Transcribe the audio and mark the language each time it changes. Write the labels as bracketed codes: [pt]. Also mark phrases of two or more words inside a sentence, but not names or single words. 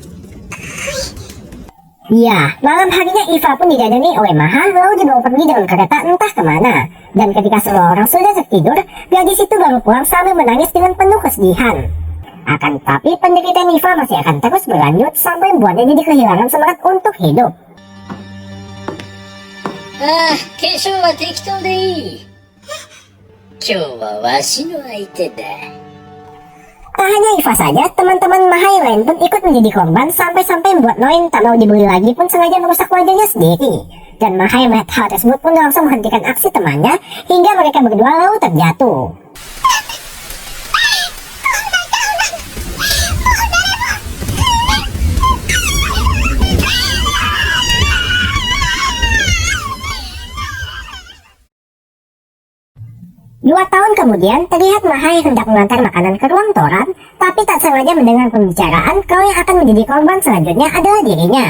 [id] Ya, malam harinya Iva pun didadangi oleh Maha lalu dibawa pergi dengan kereta entah kemana. Dan ketika semua orang sudah tertidur, gadis itu baru pulang sambil menangis dengan penuh kesedihan. Akan tetapi penderitaan Iva masih akan terus berlanjut sampai membuatnya jadi kehilangan semangat untuk hidup. [ja] ああ、化粧は適当でいい。今日はわしの相手だ。 [id] Tak hanya Iva saja, teman-teman Maha yang lain pun ikut menjadi korban sampai-sampai membuat Noin tak mau dibully lagi pun sengaja merusak wajahnya sendiri. Dan Maha yang melihat hal tersebut pun langsung menghentikan aksi temannya hingga mereka berdua lalu terjatuh. Dua tahun kemudian, terlihat Maha yang hendak mengantar makanan ke ruang Toran, tapi tak sengaja mendengar pembicaraan kalau yang akan menjadi korban selanjutnya adalah dirinya.